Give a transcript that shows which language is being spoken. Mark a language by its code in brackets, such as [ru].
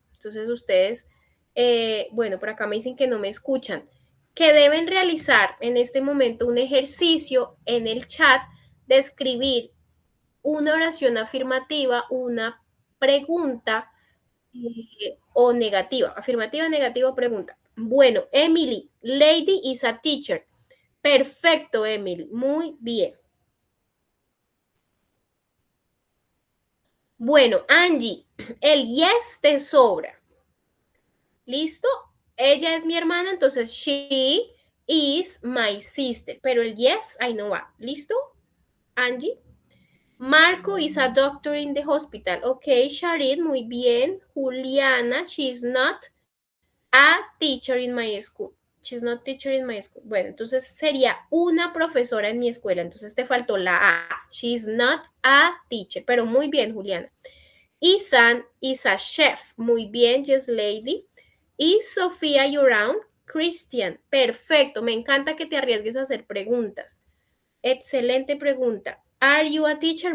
[es] Entonces ustedes, bueno, por acá me dicen que no me escuchan, que deben realizar en este momento un ejercicio en el chat de escribir una oración afirmativa, una pregunta o negativa, afirmativa, negativa o pregunta. [en] Bueno, Emily, lady is a teacher. [es] Perfecto, Emily, muy bien. Bueno, Angie, el yes te sobra. ¿Listo? Ella es mi hermana, entonces [en] she is my sister. [es] Pero el yes, ahí no va. ¿Listo? Angie. [en] Marco is a doctor in the hospital. Ok, Sharid, [es] muy bien. [en] Juliana, she's not a teacher in my school. She's not teacher in my school. [es] Bueno, entonces sería una profesora en mi escuela. Entonces te faltó la A. [en] She's not a teacher. [es] Pero muy bien, [en] Juliana. Ethan is a chef. [es] Muy bien, Yes Lady. [en] Is Sofía around? [es] Christian. Perfecto. Me encanta que te arriesgues a hacer preguntas. Excelente pregunta. [en] Are you a teacher?